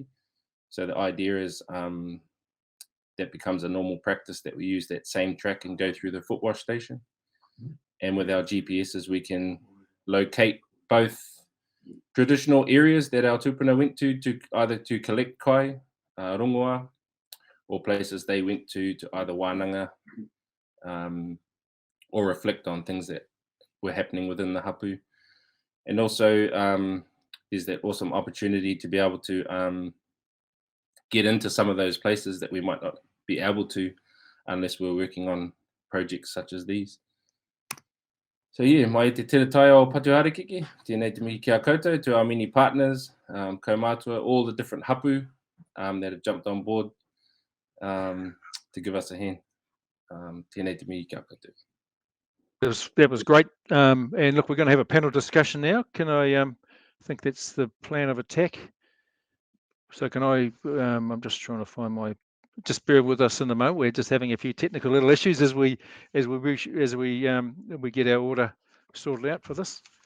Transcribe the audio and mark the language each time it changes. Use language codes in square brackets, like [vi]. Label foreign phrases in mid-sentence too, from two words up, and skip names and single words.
[en] So the idea is that becomes a normal practice that we use that same track and go through the foot wash station. And with our GPSs, we can locate both traditional areas that our tupuna went to either to collect [mi] kai, rongoa, [en] or places they went to either wānanga or reflect on things that were happening within the hapu. And also there's that awesome opportunity to be able to get into some of those places that we might not be able to unless we're working on projects such as these. So yeah, [mi] mai te Taiao Patuharakeke, tēnei te mihi kia koutou, [en] to our many partners, kaumātua, all the different hapu that have jumped on board to give us a hand. [mi] Tēnei te mihi kia koutou. [en] That was great. And look, we're going to have a panel discussion now. Can I think that's the plan of attack? So can I, I'm just trying to find my, just bear with us in the moment. We're just having a few technical little issues as we get our order sorted out for this.